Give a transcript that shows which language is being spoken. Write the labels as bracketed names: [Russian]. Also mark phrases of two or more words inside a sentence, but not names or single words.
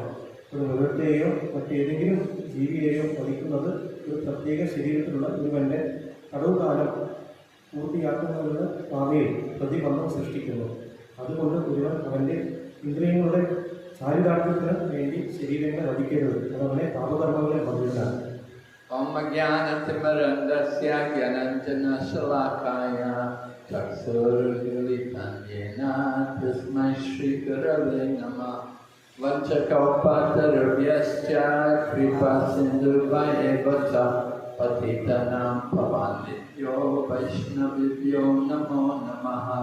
[Malayalam] ഒരു മൃഗത്തെയോ മറ്റേതെങ്കിലും ജീവിയെയോ വധിക്കുന്നത് ഒരു പ്രത്യേക ശരീരത്തിലുള്ള ഒരുവൻ്റെ തടവുകാലം പൂർത്തിയാക്കുന്നതിന് ഭാവിയിൽ പ്രതിബന്ധം സൃഷ്ടിക്കുന്നു. അതുകൊണ്ട് ഒരുവൻ അവൻ്റെ ഇന്ദ്രിയങ്ങളുടെ ചാരിതാർത്ഥ്യത്തിന് വേണ്ടി ശരീരങ്ങളെ വധിക്കരുത്. അതവനെ പാപകർമ്മങ്ങളെ ബന്ധിച്ചാണ്. [Sanskrit] ॐ ज्ञानतिम्मरान्धस्य ज्ञानाञ्जन शलाकया चक्षुर्मिलितम् येन तस्मै श्री गुरवे नमः वाञ्छाकल्पतरुभ्यश्च कृपा सिन्धुवय वच पतितानाम् पावन्दित्यो वैष्णविभ्यो नमो नमः.